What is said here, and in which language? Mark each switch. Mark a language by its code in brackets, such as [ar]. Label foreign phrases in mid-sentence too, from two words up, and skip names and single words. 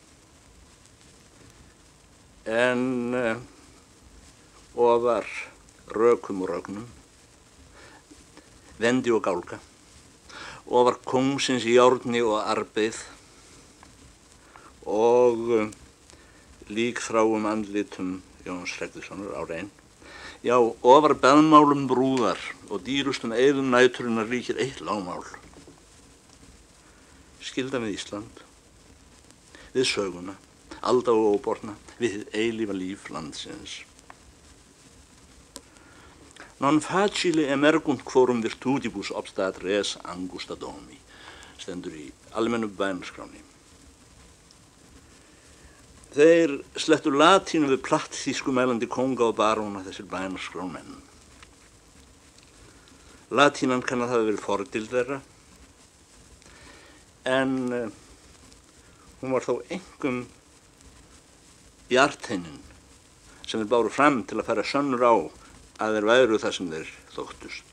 [is] En ofar rökum og rögnum, vendi og gálga, ofar kóngsins járni og arbeið og líkþráum andlitum Jóns Hreggviðssonar á Rein. Já, ofar beðmálum brúðar og dýrustum eyðum næturinnar ríkir eitt lágmál. Skylda við Ísland, við söguna, alda og óborna, við hið eilífa líf landsins. [la] Non facile emergunt quorum virtutibus obstat res angusta domi, [is] stendur í almennu bænarskránni. Þeir slettu latínu við plattþýsku mælandi kónga og baróna þessir bænarskránmenn. Latínan kann að hafa verið fordild þeirra, en hún var þó einkum bjarteinin sem þeir báru fram til að færa sönnur á að þeir væru það sem þeir þóttust.